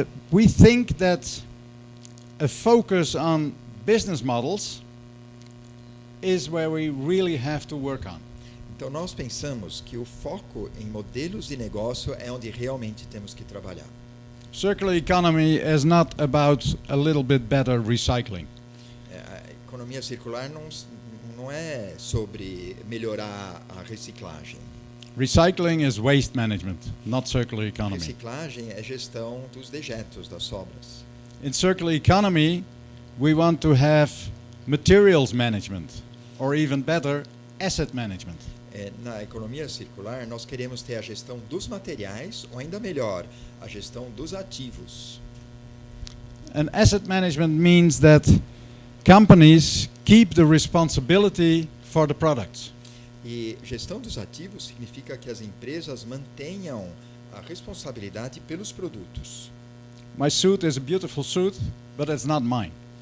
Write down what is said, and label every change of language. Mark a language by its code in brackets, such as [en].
[en] We think that a focus on business models is where we really have to work on. [pt] Então, nós pensamos que o foco em modelos de negócio é onde realmente temos que trabalhar. [en] Circular economy is not about a little bit better recycling. [pt] A economia circular não é sobre melhorar a reciclagem. [en] Recycling is waste management, not circular economy. [pt] Reciclagem é gestão dos dejetos, das sobras. [en] In circular economy, we want to have materials management, or even better, asset management. [pt] Na economia circular, nós queremos ter a gestão dos materiais, ou ainda melhor, a gestão dos ativos. [en] And asset management means that companies keep the responsibility for the products. [pt] E gestão dos ativos significa que as empresas mantenham a responsabilidade pelos produtos. [en] My suit is a beautiful suit, but it's not mine.